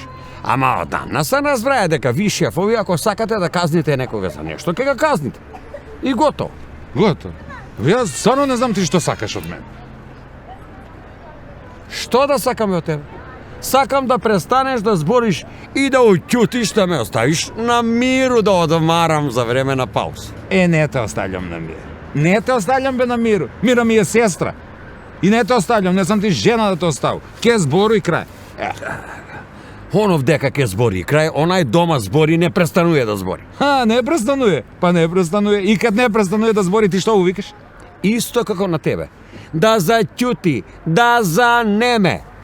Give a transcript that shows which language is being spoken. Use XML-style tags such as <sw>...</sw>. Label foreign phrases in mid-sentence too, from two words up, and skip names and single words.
<mk>Ама одамна се разбрае дека ви шефови, ако сакате да казните некога за нешто, ќе го казните. И готово. Готово. Јас стварно не знам ти што сакаш од мене. Што да сакаме од тебе? Сакам да престанеш да збориш и да уќутиш, да ме оставиш на миру да одмарам за време на пауз. Не те оставljam на мир. Не те оставljam бе на миру. Мира ми е сестра. И не те оставljam, не сам ти жена да те оставу. Ке збору и крај. Онов дека ке збори и крај, онај дома збори и не престануе да збори. Не престануе. Па не престануе. И кад не престануе да збори, ти што увикаш? Исто како на тебе. Да заќути, да занеме.</mk>